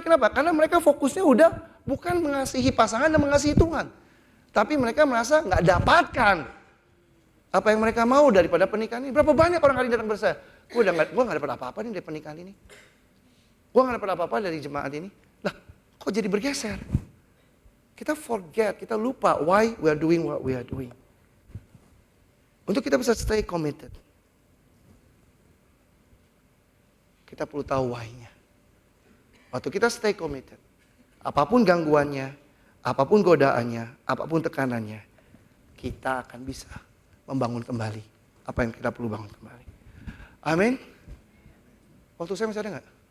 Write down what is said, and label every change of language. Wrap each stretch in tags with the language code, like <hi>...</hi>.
<id>Kenapa? Karena mereka fokusnya udah bukan mengasihi pasangan dan mengasihi Tuhan. Tapi mereka merasa nggak dapatkan apa yang mereka mau daripada pernikahan ini. Berapa banyak orang hari ini datang bersama, gue nggak dapat apa-apa nih dari pernikahan ini. Gue nggak dapat apa-apa dari jemaat ini. Lah, kok jadi bergeser?</id> <en>Kita forget,</en> <id>kita lupa</id> <en>why we are doing what we are doing.</en> <id>Untuk kita bisa</id> <en>stay committed,</en> <id>kita perlu tahu why-nya. Waktu kita</id> <en>stay committed,</en> <id>apapun gangguannya, apapun godaannya, apapun tekanannya, kita akan bisa membangun kembali apa yang kita perlu bangun kembali. Amin. Waktu saya masih ada nggak?</id>